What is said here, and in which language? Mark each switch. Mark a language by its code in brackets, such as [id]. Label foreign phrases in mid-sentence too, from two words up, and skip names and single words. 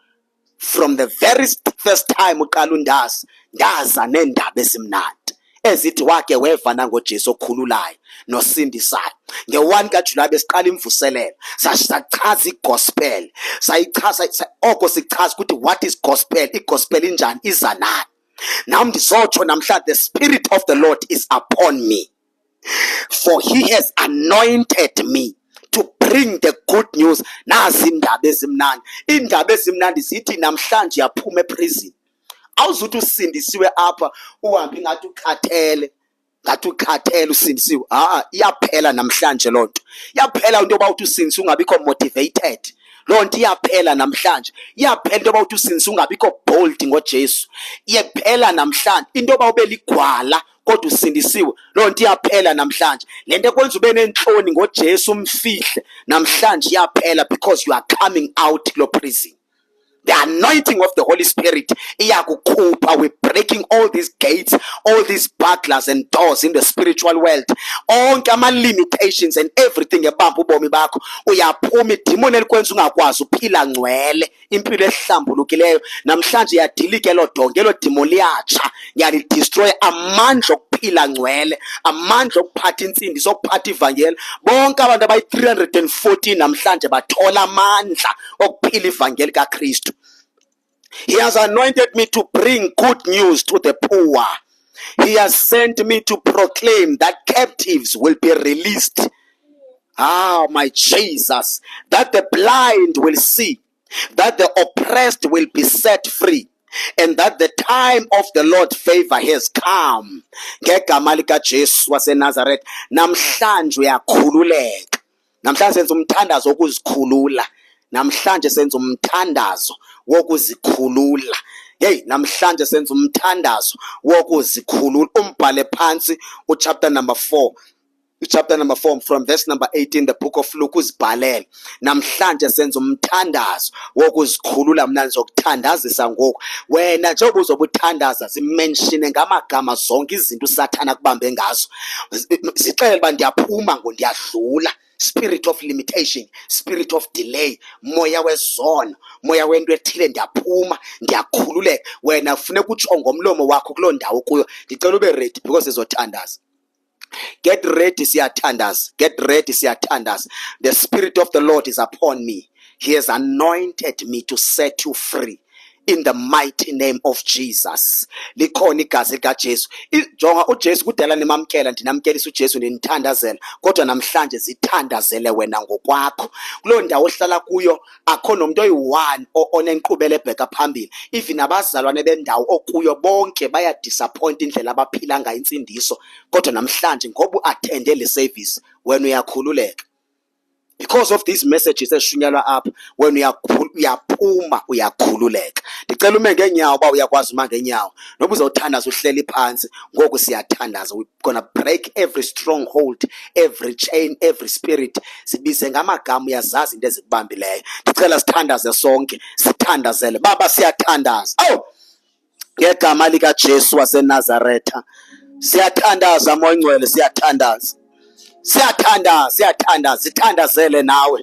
[en] From the very first time [xh] uqala undazi, ndaza neendaba ezimnandi. ezithi wake wevana ngoJesu okhululayo nosindisayo. Nge-1 kaJulayi besiqala imvuselelo, sachaza igospel, sayichaza oko sichaza ukuthi [en] what is gospel, [xh] igospel injani, iza nani. Nam ndizotsho namhlanje, [en] the Spirit of the Lord is upon me, for he has anointed me to bring the good news. [xh] Nazi indaba ezimnandi. Indaba ezimnandi zithi namhlanje yaphuma eprison. Awuzuthi usindisiwe apha uhambe ngathi ukhathele, ngathi ukhathele usindisiwe. Iyaphela namhlanje loo nto. Iyaphela into yoba uthi usindisiwe ungabikho motivated. Loo nto iyaphela namhlanje. Iyaphela into yoba uthi usindisiwe ungabikho bold ngoJesu. Iyaphela namhlanje into yoba ube ligwala kodwa usindisiwe. Loo nto iyaphela namhlanje. Le nto ekwenza ube nenhloni ngoJesu umfihle namhlanje iyaphela, [en] because you are coming out lo prison. The anointing of the Holy Spirit iyakukhupha. We're breaking all these gates, all these butlers and doors in the spiritual world. [xh] Onke ama [en] limitations and everything [xh] ebamba ubomi bakho uyaphuma. Idemon elikwenza ungakwazi uphila ngcwele impilo ehlambulukileyo namhlanje iyadilike lo donke, lo demon liyatsha, ngiyalidestroy. Amandla okuphila ngcwele, amandla okuphatha insindiso, okuphatha ivangeli. Bonke abantu abayi 314 namhlanje bathola amandla okuphila ivangeli kaKristu. [en] He has anointed me to bring good news to the poor. He has sent me to proclaim that captives will be released. My Jesus. That the blind will see, that the oppressed will be set free, and that the time of the Lord's favor has come. [xh] Ngegama likaJesu waseNazaretha, namhlanje uyakhululeka. Namhlanje senza umthandazo wokuzikhulula. Namhlanje senza umthandazo wokuzikhulula. Hey, namhlanje senza umthandazo wokuzikhulula. Umbhale phansi uchapter number 4. [en] Chapter number 4 from verse number 18, the book of Luke, [xh] uzibhalele. Namhlanje senza umthandazo wokuzikhulula. Mina ngizokuthandazisa ngoku. Wena njengoba uzobuthandaza zimenshine ngamagama zonke izinto uSathana kubambe ngazo. Sixele ba ndiyaphuma ngondiyadlula. [en] Spirit of limitation, spirit of delay, [xh] moya wezono, moya wento ethile, ndiyaphuma, ndiyakhululeka. Wena kufuneka utsho ngomlomo wakho kuloo ndawo kuyo. Ndicela ube ready because sizothandaza. [en] Get ready, siyathandaza. Get ready, siyathandaza. The Spirit of the Lord is upon me. He has anointed me to set you free. In the mighty name of Jesus. [xh] Likhona igazi likaJesu. Jonga uJesu kudala nimamkela, ndinamkelisa uJesu ndinithandazela. Kodwa namhlanje zithandazele wena ngokwakho. Kuloo ndawo ohlala kuyo akho nomuntu oyi-1 onenkqubela ebheka phambili. Even abazalwane bendawo okuyo bonke baya disappoint indlela abaphila ngayo insindiso. Kodwa namhlanje ngoba uattende le service wena uyakhululeka. [en] Because of these messages eshunyalwa up, when [xh] uyaphuma uyakhululeka. Ndicela ume ngenyawo uba uyakwazi uma ngenyawo. Noba uzothandaza uhleli phansi, ngoku siyathandaza. [en] We're gonna break every stronghold, every chain, every spirit. [xh] Sibize ngamagama, uyazazi into ezikubambileyo. Ndicela sithandaze sonke, sithandazele. Baba siyathandaza. Ngegama likaJesu waseNazaretha. Siyathandaza moya ngcwele, siyathandaza. Siyathandaza, sithandazele nawe.